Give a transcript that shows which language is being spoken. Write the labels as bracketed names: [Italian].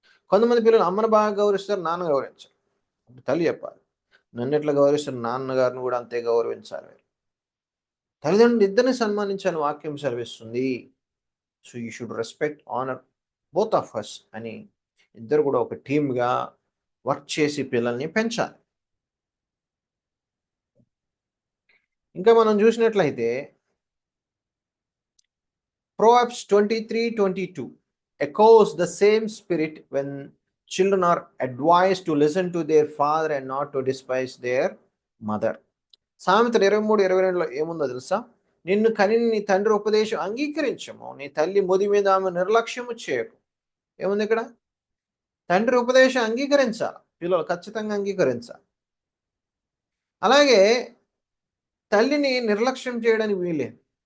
[Telugu] కొంతమంది పిల్లలు అమ్మను బాగా గౌరవిస్తారు, నాన్న గౌరవించాలి. తల్లి చెప్పాలి, నన్ను ఎట్లా గౌరవిస్తారు నాన్నగారిని కూడా అంతే గౌరవించాలి. తల్లిదండ్రులు ఇద్దరిని సన్మానించాలని వాక్యం సెలవిస్తుంది. [English] so you should respect, honour both of us [Telugu] అని ఇద్దరు కూడా ఒక టీమ్గా వర్క్ చేసి పిల్లల్ని పెంచాలి. ఇంకా మనం చూసినట్లయితే [English] Proverbs 23:22 echoes the same spirit when children are advised to listen to their father and not to despise their mother. [Telugu] సామెతలు 23:22లో ఏముందో తెలుసా? నిన్ను కనిన నీ తండ్రి ఉపదేశం అంగీకరించము, నీ తల్లి ముది మీద ఆమె నిర్లక్ష్యము చేయకు. ఏముంది ఇక్కడ? తండ్రి ఉపదేశం అంగీకరించాలి, పిల్లలు ఖచ్చితంగా అంగీకరించాలి. అలాగే తల్లిని నిర్లక్ష్యం చేయడానికి వీలేదు.